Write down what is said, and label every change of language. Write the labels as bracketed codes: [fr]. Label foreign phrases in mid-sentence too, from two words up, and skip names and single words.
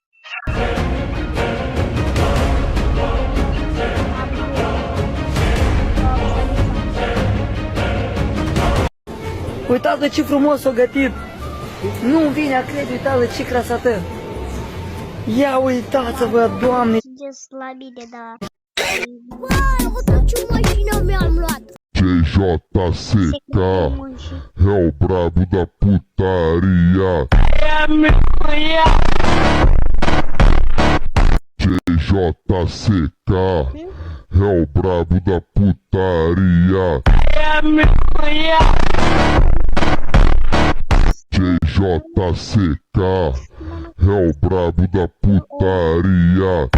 [ro] Uitați ce frumos o gătit! Nu vine a crede, uitați ce crasată! Ia uitați-vă, Doamne! Mergeți la mine, da. Wow, uite ce mașină mi-am luat! [pt] JJCK, é o brabo da putaria. JJCK, é o brabo da putaria. JJCK, é o brabo da putaria.